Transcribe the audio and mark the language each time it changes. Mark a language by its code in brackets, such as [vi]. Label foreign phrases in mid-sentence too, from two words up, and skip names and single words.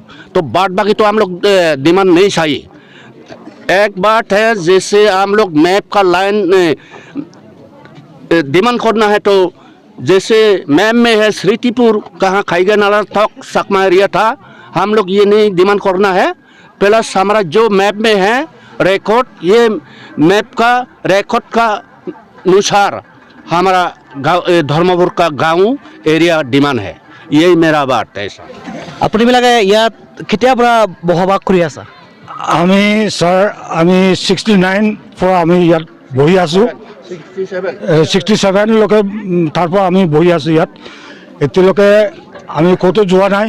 [hi] तो बाकी तो हम लोग डिमांड नहीं चाहिए। एक बात है, जैसे हम लोग मैप का लाइन डिमांड करना है, तो जैसे मैप में है श्रीतिपुर कहाँ खाईगा नाला तक सकमा एरिया था, हम लोग ये नहीं डिमांड करना है। प्लस हमारा जो मैप में है रिकॉर्ड, ये मैप का रिकॉर्ड का अनुसार हमारा गाँव धर्मपुर का गाँव एरिया डिमांड है। यही मेरा बात है। [as] আপোনালোকে ইয়াত কেতিয়াৰ পৰা বসবাস কৰি আছা? আমি ছাৰ আমি 69 পৰা আমি ইয়াত বহি আছোঁ। 67 লোকে তাৰ পৰা আমি বহি আছোঁ ইয়াত। এতিয়ালৈকে আমি ক'তো যোৱা নাই।